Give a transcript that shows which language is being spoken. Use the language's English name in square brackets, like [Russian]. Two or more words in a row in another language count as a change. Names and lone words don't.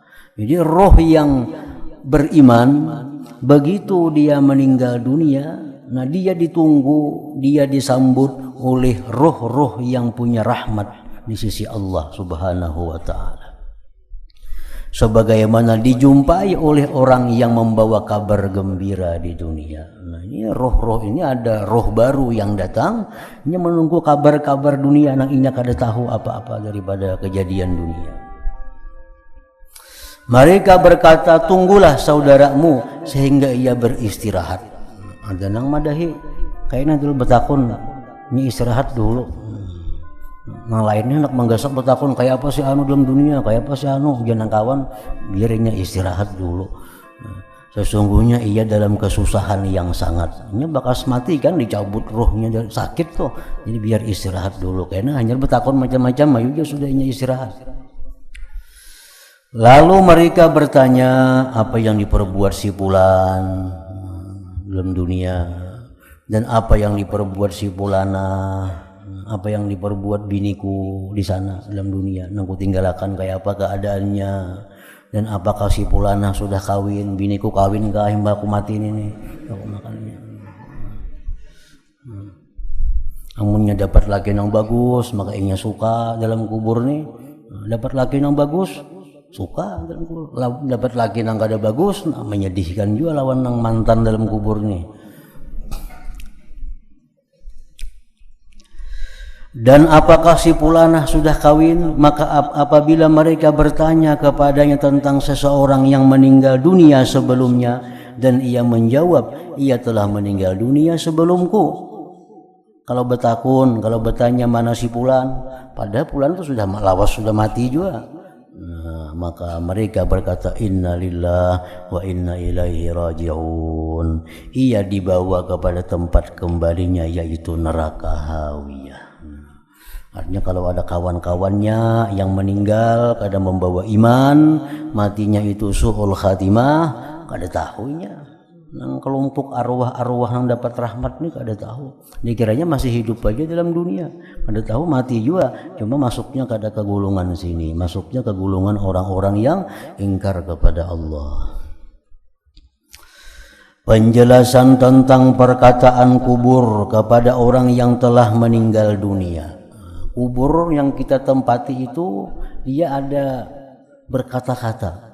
[Indonesian] Jadi roh yang beriman begitu dia meninggal dunia, nah dia ditunggu, dia disambut oleh roh-roh yang punya rahmat di sisi Allah [Arabic] سبحانه وتعالى. [Indonesian] Sebagaimana dijumpai oleh orang yang membawa kabar gembira di dunia. [Banjar] Nah, ini roh-roh ini ada roh baru yang datang, ini menunggu kabar-kabar dunia, nang inya kada tahu apa-apa daripada kejadian dunia. [Indonesian] Mereka berkata, tunggulah saudaramu sehingga ia beristirahat. [Banjar] Ada nang madahi, kayaknya dulu betakun, ini istirahat dulu. Nah lainnya nak menggasak betakun, kayak apa sih anu dalam dunia, kayak apa sih anu, jangan kawan, biarnya istirahat dulu. [Indonesian] Sesungguhnya ia dalam kesusahan yang sangat, ini bakas mati kan, dicabut rohnya, sakit tuh, jadi biar istirahat dulu. [Banjar] Karena hanya betakun macam-macam, ayo sudah ini istirahat. [Indonesian] Lalu mereka bertanya, apa yang diperbuat si fulan dalam dunia, dan apa yang diperbuat si fulana, apa yang diperbuat biniku di sana dalam dunia, nangku tinggalkan kayak apa keadaannya, dan apakah si fulana sudah kawin, biniku kawin kah, mbakku mati ini aku makannya. [Banjar] Amunnya dapat laki yang bagus, maka ingnya suka dalam kubur nih. Dapat laki yang bagus, suka dalam kubur. Dapat laki yang kada bagus, menyedihkan juga lawan nang mantan dalam kubur nih. [Indonesian] Dan apakah si fulanah sudah kawin? Maka apabila mereka bertanya kepadanya tentang seseorang yang meninggal dunia sebelumnya, dan ia menjawab, ia telah meninggal dunia sebelumku. [Banjar] Kalau betakun, kalau bertanya mana si fulan, padahal fulan itu sudah lawas, sudah mati juga. [Indonesian] Nah, maka mereka berkata, [Arabic] إنا لله وإنا إليه راجعون. [Indonesian] Ia dibawa kepada tempat kembalinya, yaitu neraka hawiyah. [Banjar] Artinya kalau ada kawan-kawannya yang meninggal kada membawa iman, matinya itu [Arabic] سوء الخاتمة, [Banjar] kada tahunya. Nang kelompok arwah-arwah yang dapat rahmat nih kada tahu. Dikiranya masih hidup aja dalam dunia, kada tahu mati juga. Cuma masuknya kada ke golongan sini, masuknya ke golongan orang-orang yang ingkar kepada Allah. [Indonesian] Penjelasan tentang perkataan kubur kepada orang yang telah meninggal dunia. Kubur yang kita tempati itu dia ada berkata-kata.